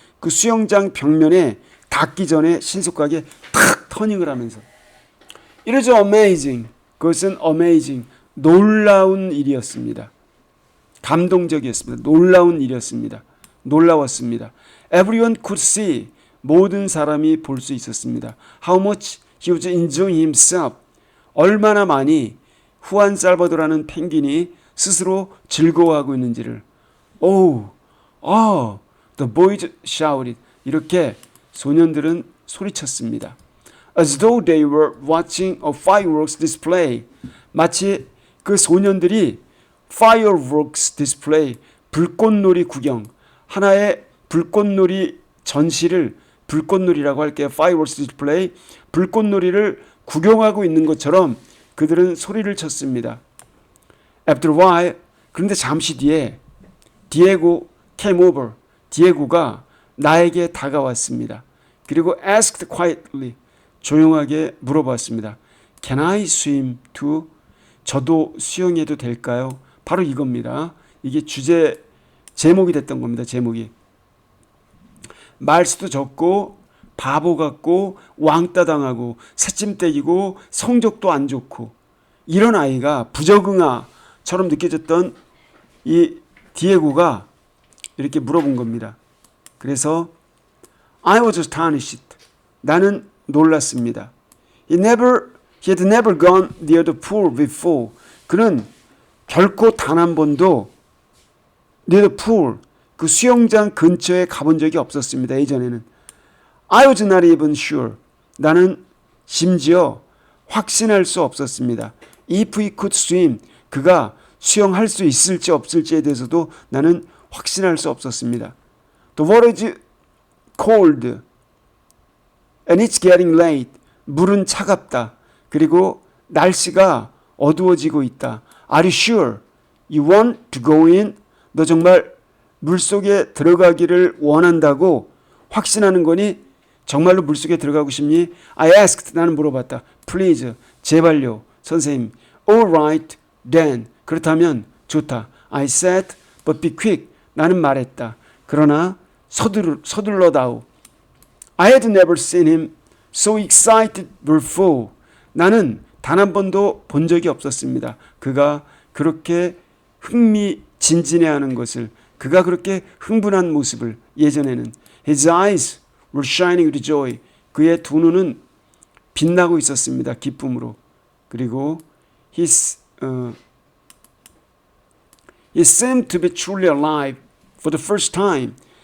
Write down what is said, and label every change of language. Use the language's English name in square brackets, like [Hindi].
[Korean] 그 수영장 벽면에 닿기 전에 신속하게 탁 터닝을 하면서. [English] It is amazing. [Korean] 그것은 [English] amazing. [Korean] 놀라운 일이었습니다. 감동적이었습니다. 놀라운 일이었습니다. 놀라웠습니다. [English] Everyone could see. [Korean] 모든 사람이 볼 수 있었습니다. [English] How much he was enjoying himself. [Korean] 얼마나 많이 후안 살바도라는 펭귄이 스스로 즐거워하고 있는지를. [English] Oh, oh, the boys shouted. [Korean] 이렇게 소년들은 소리쳤습니다. [English] As though they were watching a fireworks display. [Korean] 마치 그 소년들이 fireworks display, 불꽃놀이 구경, 하나의 불꽃놀이 전시를 불꽃놀이라고 할게요. fireworks display, 불꽃놀이를 구경하고 있는 것처럼 그들은 소리를 쳤습니다. [English] After a while, [Korean] 그런데 잠시 뒤에 [English] 디에고 came over. [Korean] 디에고가 나에게 다가왔습니다. 그리고 [English] asked quietly, [Korean] 조용하게 물어봤습니다. [English] Can I swim too? [Korean] 저도 수영해도 될까요? 바로 이겁니다. 이게 제목이 됐던 겁니다. 제목이. 말수도 적고 바보 같고 왕따 당하고 새침대기고 성적도 안 좋고 이런 아이가 부적응아처럼 느껴졌던 이 디에고가 이렇게 물어본 겁니다. 그래서 [English] I was astonished. [Korean] 나는 놀랐습니다. [English] He had never gone near the pool before. [Korean] 그는 결코 단 한 번도 [English] near the pool, [Korean] 그 수영장 근처에 가본 적이 없었습니다. 예전에는. [English] I was not even sure. [Korean] 나는 심지어 확신할 수 없었습니다. [English] If he could swim, [Korean] 그가 수영할 수 있을지 없을지에 대해서도 나는 확신할 수 없었습니다. [English] The water is cold and it's getting late. [Korean] 물은 차갑다. 그리고 날씨가 어두워지고 있다. [English] Are you sure you want to go in? [Korean] 너 정말 물속에 들어가기를 원한다고 확신하는 거니? 정말로 물속에 들어가고 싶니? [English] I asked. [Korean] 나는 물어봤다. [English] Please. [Korean] 제발요. 선생님. [English] All right. Then. [Korean] 그렇다면 좋다. [English] I said. But be quick. [Korean] 나는 말했다. 그러나 서둘러다오. [English] I had never seen him so excited before. [Korean] 나는 단 한 번도 본 적이 없었습니다. 그가 그렇게 흥미진진해하는 것을, 그가 그렇게 흥분한 모습을 예전에는. [English] His eyes were shining with joy. [Korean] 그의 두 눈은 빛나고 있었습니다. 기쁨으로. 그리고 [English] he seemed to be truly alive for the first time.